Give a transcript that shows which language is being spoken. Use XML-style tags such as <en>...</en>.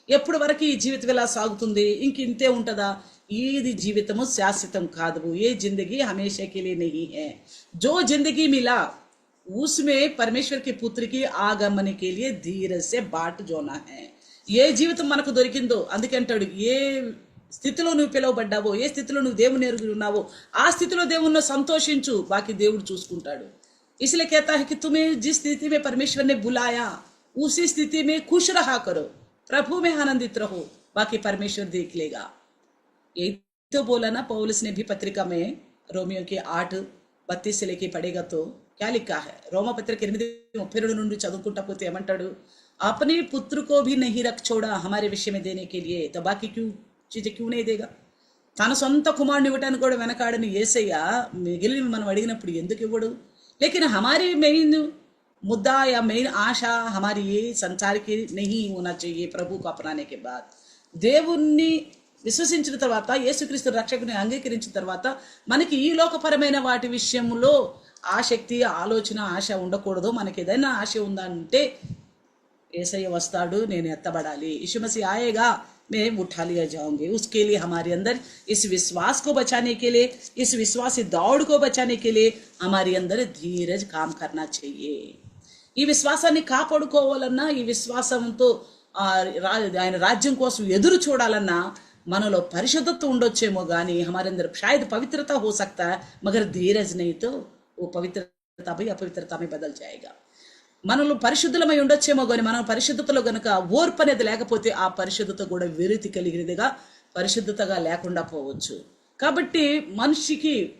<te>ఎప్పుడు వరకు ఈ జీవితం ఎలా సాగుతుంది, ఇంక ఇంతే ఉంటుందా? ఇది జీవితము శాశ్వతం కాదు.</te> <hi>ये जिंदगी हमेशा के लिए नहीं है. जो जिंदगी मिला उसमें परमेश्वर के पुत्र की आगमन के लिए धीरज से बाट जोना है.</hi> <te>ఏ జీవితం మనకు దొరికిందో, అందుకే అంటాడు, ఏ స్థితిలో నువ్వు పిలువబడ్డావో, ఏ స్థితిలో నువ్వు దేవుని ఎరుగు ఉన్నావో ఆ స్థితిలో దేవుణ్ణి సంతోషించు, బాకీ దేవుడు చూసుకుంటాడు.</te> <hi>इसलिए कहता है कि तुम्हें जिस स्थिति में परमेश्वर ने बुलाया उसी स्थिति में खुश रहा करो, प्रभु में आनंदित रहो, बाकी परमेश्वर देख लेगा. यही तो बोला ना पौलुस ने भी पत्रिका में, रोमियो के 8:32 से लेके पढ़ेगा तो क्या लिखा है?</hi> <te>रोमा पत्रिका 8:32 నుండి చదువుకుంటా పోతే ఏమంటాడు?</te> <hi>अपने पुत्र को भी नहीं रख छोड़ा हमारे विषय में देने के लिए, तो बाकी चीजें क्यों नहीं देगा?</hi> <te>తన సొంత కుమారుని ఇవ్వడానికి కూడా వెనకాడని యేసయ్య మిగిలిన మనం అడిగినప్పుడు ఎందుకు ఇవ్వడు?</te> <hi>लेकिन हमारी मेन मुद्दा या मेन आशा हमारी ये संसार की नहीं होना चाहिए. प्रभु को अपनाने के बाद,</hi> <te>దేవుణ్ణి విశ్వసించిన తర్వాత, యేసుక్రీస్తు రక్షకుని అంగీకరించిన తర్వాత మనకి ఈ లోకపరమైన వాటి విషయంలో ఆసక్తి, ఆలోచన, ఆశ ఉండకూడదు. మనకి ఏదైనా ఆశ ఉందంటే యేసయ్య వస్తాడు, నేను ఎత్తబడాలి,</te> <hi>यीशु मसीह आएगा, मैं उठा लिया जाऊंगी. उसके लिए हमारे अंदर इस विश्वास को बचाने के लिए, इस विश्वासी दौड़ को बचाने के लिए हमारे अंदर धीरज काम करना चाहिए.</hi> <te>ఈ విశ్వాసాన్ని కాపాడుకోవాలన్నా, ఈ విశ్వాసంతో ఆయన రాజ్యం కోసం ఎదురు చూడాలన్నా మనలో పరిశుద్ధత ఉండొచ్చేమో కానీ</te> <hi>हमारे अंदर शायद पवित्रता हो सकता है मगर धीरज नहीं तो वो पवित्रता भी अपवित्रता में बदल जाएगा</hi> <te>మనలో పరిశుద్ధులమై ఉండొచ్చేమో కానీ మనం పరిశుద్ధతలో గనుక ఓర్పు అనేది లేకపోతే ఆ పరిశుద్ధత కూడా విరుతి కలిగినదిగా పరిశుద్ధతగా లేకుండా పోవచ్చు కాబట్టి మనిషికి</te>